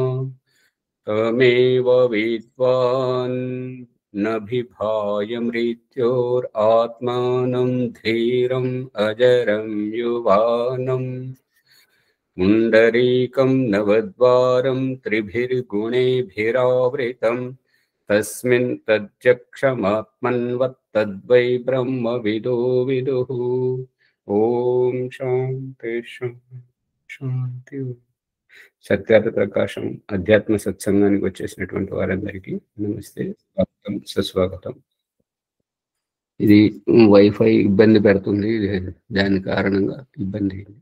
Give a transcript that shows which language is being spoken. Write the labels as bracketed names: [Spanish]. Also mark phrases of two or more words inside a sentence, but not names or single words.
[Sanskrit] तमेव विद्वान् न बिभाय मृत्योरात्मानं धीरम् अजरं युवानम् पुण्डरीकं नवद्वारं त्रिभिर्गुणैभिरावृतम् तस्मिन् तज्जक्षमात्मन्वत्तद्वै ब्रह्मविदो विदुः। ఓం శాంతి శాంతి. [Telugu] సత్యార్థ ప్రకాశం అధ్యాత్మ సత్సంగానికి వచ్చేసినటువంటి వారందరికీ నమస్తే, స్వాగతం, సుస్వాగతం. ఇది వైఫై ఇబ్బంది పెడుతుంది, దాని కారణంగా ఇబ్బంది.